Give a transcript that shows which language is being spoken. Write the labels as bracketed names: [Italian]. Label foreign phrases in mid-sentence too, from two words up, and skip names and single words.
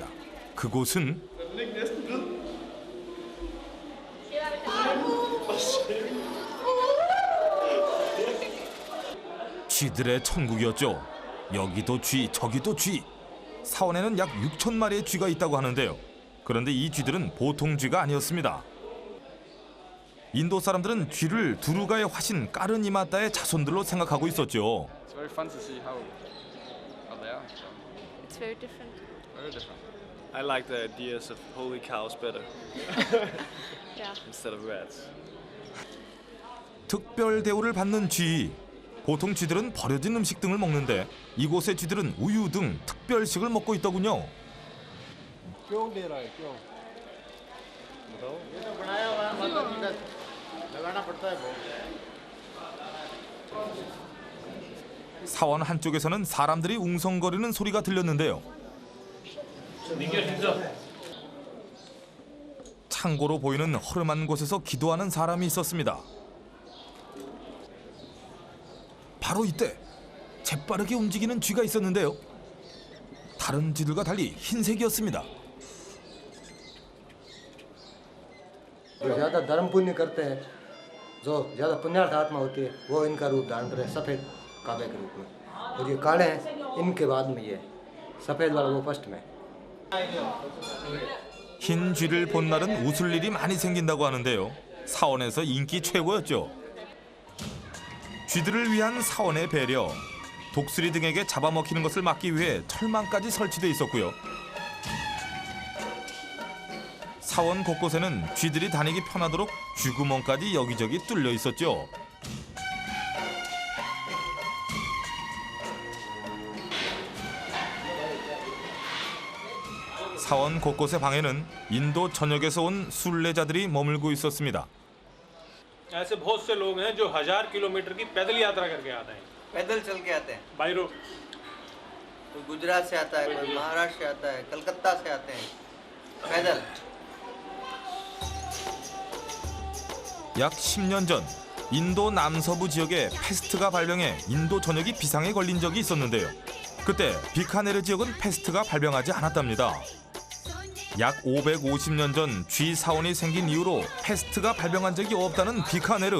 [Korean] 그곳은 쥐들의 천국이었죠. 여기도 쥐, 저기도 쥐. 사원에는 약 6천 마리의 쥐가 있다고 하는데요. 그런데 이 쥐들은 보통 쥐가 아니었습니다. 인도 사람들은 쥐를 두루가의 화신 까르니마따의 자손들로 생각하고 있었죠. [English] It's very fun to see how they are. It's very different. Very different. I like the ideas of holy cows better Yeah. instead of rats. [Korean] 특별 대우를 받는 쥐. 보통 쥐들은 버려진 음식 등을 먹는데 이곳의 쥐들은 우유 등 특별식을 먹고 있더군요. [Hindi] क्यों दे रहा है क्यों [Korean] 사원 한쪽에서는 사람들이 웅성거리는 소리가 들렸는데요. 창고로 보이는 허름한 곳에서 기도하는 사람이 있었습니다. 바로 이때 재빠르게 움직이는 쥐가 있었는데요. 다른 쥐들과 달리 흰색이었습니다. [Hindi] जो ज़्यादा धर्म पुण्य करते हैं जो ज़्यादा पुण्यार्थ आत्मा होती है वो इनका रूप धारण करे सफ़ेद काबे के रूप में और ये काले हैं इनके बाद में ये सफ़ेद वाला वो फर्स्ट में [Korean] 흰 쥐를 본 날은 웃을 일이 많이 생긴다고 하는데요. 사원에서 인기 최고였죠. 쥐들을 위한 사원의 배려, 독수리 등에게 잡아먹히는 것을 막기 위해 철망까지 설치돼 있었고요. 사원 곳곳에는 쥐들이 다니기 편하도록 쥐구멍까지 여기저기 뚫려 있었죠. 사원 곳곳의 방에는 인도 전역에서 온 순례자들이 머물고 있었습니다. [Hindi] ऐसे बहुत से लोग हैं जो 1000 किलोमीटर की पैदल यात्रा करके आते हैं पैदल चल के आते हैं [English] by road [Hindi] कोई गुजरात से आता है कोई महाराष्ट्र से आता है कलकत्ता से आते हैं पैदल [Korean] 약 10년 전 인도 남서부 지역에 패스트가 발병해 인도 전역이 비상에 걸린 적이 있었는데요. 그때 비카네르 지역은 패스트가 발병하지 않았답니다. 약 550년 전 쥐 사원이 생긴 이후로 패스트가 발병한 적이 없다는 비카네르.